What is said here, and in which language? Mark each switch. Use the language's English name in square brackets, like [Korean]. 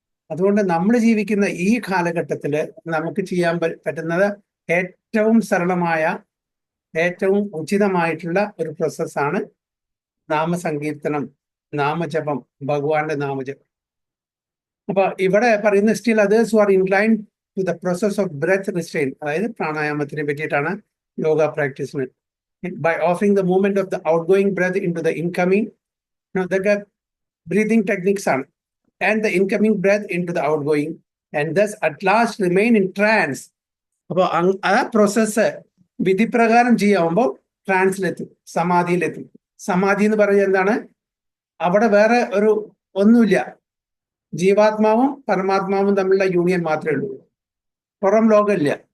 [Malayalam] അതുകൊണ്ട് നമ്മൾ ജീവിക്കുന്ന ഈ കാലഘട്ടത്തിൽ നമുക്ക് ചെയ്യാൻ പറ്റുന്നത് ഏറ്റവും സരളമായ, ഏറ്റവും ഉചിതമായിട്ടുള്ള ഒരു പ്രോസസ്സാണ് നാമസങ്കീർത്തനം, നാമജപം, ഭഗവാന്റെ നാമജപം. അപ്പൊ ഇവിടെ പറയുന്ന [English] still others who are inclined to the process of breath restrain, [Malayalam] അതായത് പ്രാണായാമത്തിനെ പറ്റിയിട്ടാണ് yoga പ്രാക്ടീസിന്. [English] by offering the movement of the outgoing breath into the incoming, [Malayalam] ഇതൊക്കെ ബ്രീതിങ് ടെക്നിക്സ് ആണ്. [English] And the incoming breath into the outgoing, and thus at last remain in trance. [Malayalam] അപ്പോൾ ആ process വിധിപ്രകാരം ചെയ്യാവുമ്പോൾ ട്രാൻസിലെത്തും, സമാധിയിലെത്തും. സമാധി എന്ന് പറയുന്നത് എന്താണ്? അവിടെ വേറെ ഒരു ഒന്നുമില്ല, ജീവാത്മാവും പരമാത്മാവും തമ്മിലുള്ള യൂണിയൻ മാത്രമേ ഉള്ളൂ, പുറം ലോകമില്ല.